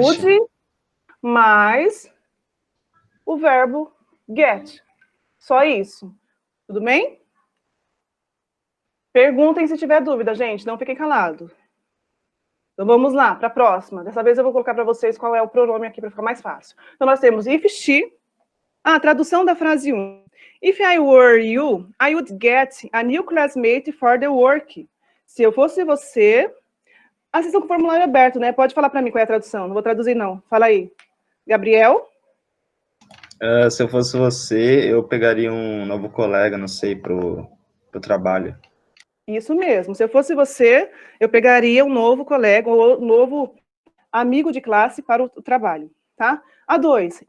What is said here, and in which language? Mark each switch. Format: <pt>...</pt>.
<pt>Would mais o verbo get. Só isso. Tudo bem? Perguntem se tiver dúvida, gente. Não fiquem calados. Então, vamos lá, para a próxima. Dessa vez eu vou colocar para vocês qual é o pronome aqui para ficar mais fácil. Então, nós temos if she... tradução da frase 1.</pt> <en>If I were you, I would get a new classmate for the work.</en> <pt>Se eu fosse você... vocês estão com o formulário aberto, né? Pode falar para mim qual é a tradução. Não vou traduzir, não. Fala aí. Gabriel? Se eu fosse você, eu pegaria um novo colega, não sei, pro trabalho. Isso mesmo. Se eu fosse você, eu pegaria um novo colega ou um novo amigo de classe para o trabalho, tá? A 2.</pt>